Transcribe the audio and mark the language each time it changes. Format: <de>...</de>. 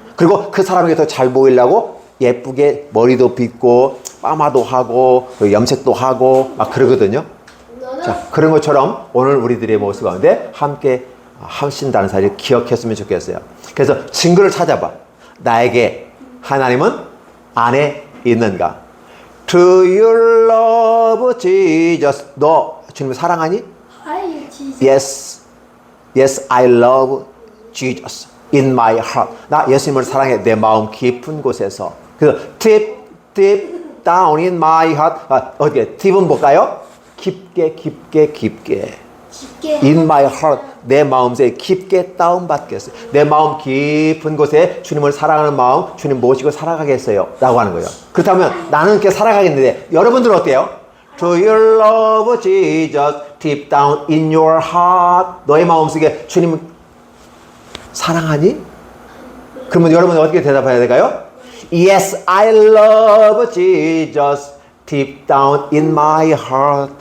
<ko>그리고 그 사람에게 더 잘 보이려고 예쁘게 머리도 빗고 파마도 하고 염색도 하고 막 그러거든요. 자, 그런 것처럼 오늘 우리들의 모습 가운데 함께 하신다는 사실을 기억했으면 좋겠어요. 그래서 증거를 찾아봐. 나에게 하나님은 안에 있는가?</ko> <en>Do you love Jesus?</en> <ko>너 주님을 사랑하니?</ko> <en>Yes. Yes, I love Jesus. in my heart.</en> <ko>나 예수님을 사랑해. 내 마음 깊은 곳에서. 그래서</ko> <en>deep down in my heart.</en> <ko>어디에? deep은 볼까요? 깊게. 깊게.</ko> <en>in my heart.</en> <ko>내 마음에 깊게 다운받겠어요. 내 마음 깊은 곳에 주님을 사랑하는 마음, 주님 모시고 살아가겠어요. 라고 하는 거예요. 그렇다면 나는 이렇게 살아가겠는데 여러분들은 어때요?</ko> <en>Do you love Jesus deep down in your heart?</en> <ko>너의 마음속에 주님 사랑하니? 그러면 여러분은 어떻게 대답해야 될까요?</ko> <en>Yes, I love Jesus deep down in my heart.</en>